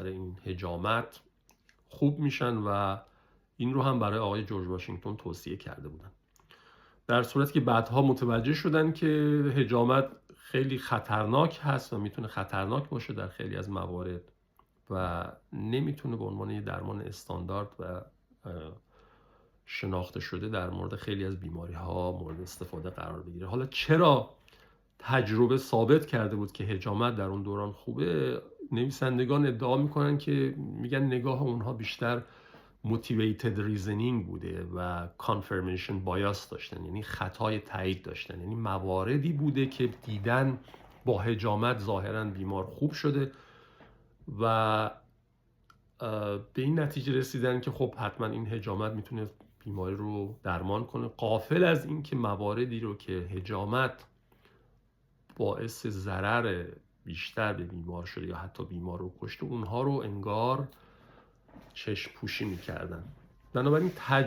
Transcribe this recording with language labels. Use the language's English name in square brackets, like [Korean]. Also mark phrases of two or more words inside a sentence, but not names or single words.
[Persian] این حجامت خوب میشن و این رو هم برای آقای جورج واشنگتن توصیه کرده بودن، در صورتی که بعدها متوجه شدن که حجامت خیلی خطرناک هست و میتونه خطرناک باشه در خیلی از موارد و نمیتونه به عنوان یه درمان استاندارد و شناخته شده در مورد خیلی از بیماری ها مورد استفاده قرار بگیره. حالا چرا تجربه ثابت کرده بود که حجامت در اون دوران خوبه؟ نویسندگان ادعا میکنن که میگن نگاه اونها بیشتر [English] motivated reasoning [Persian] بوده و [English] confirmation bias [Persian] داشتن، یعنی خطای تایید داشتن، یعنی مواردی بوده که دیدن با حجامت ظاهرا بیمار خوب شده و به این نتیجه رسیدن که خب حتما این حجامت میتونه بیماری رو درمان کنه، غافل از این که مواردی رو که حجامت باعث ضرر بیشتر به بیمار شده یا حتی بیمار رو کشته، اونها رو انگار چشم پوشی میکردن.